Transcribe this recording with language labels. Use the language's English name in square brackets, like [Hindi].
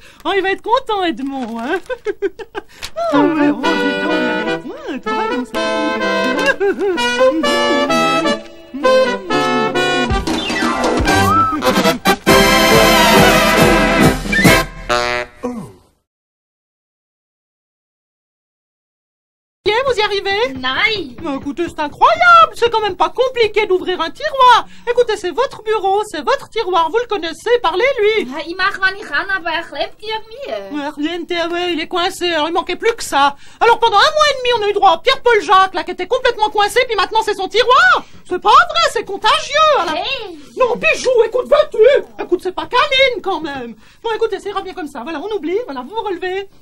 [French] Oh, il va être content, Edmond, hein. Oh, mais, oh, dis donc, il y a des pointes, vraiment, vous y arrivez? [German] Nein! [French] Mais écoutez, c'est incroyable! C'est quand même pas compliqué d'ouvrir un tiroir! Écoutez, c'est votre bureau, c'est votre tiroir, vous le connaissez, parlez-lui! [German] Ich mache, was ich kann, aber er klebt irgendwie. [French] Ouais, il est coincé, alors il manquait plus que ça! Alors pendant 1 mois et demi, on a eu droit à Pierre-Paul Jacques, là, qui était complètement coincé, puis maintenant c'est son tiroir! C'est pas vrai, c'est contagieux! Alors... Hey! Non, Bijou, écoute, vas-tu? Écoute, c'est pas câline, quand même! Bon, écoutez, ça ira bien comme ça, voilà, on oublie, voilà, vous vous relevez.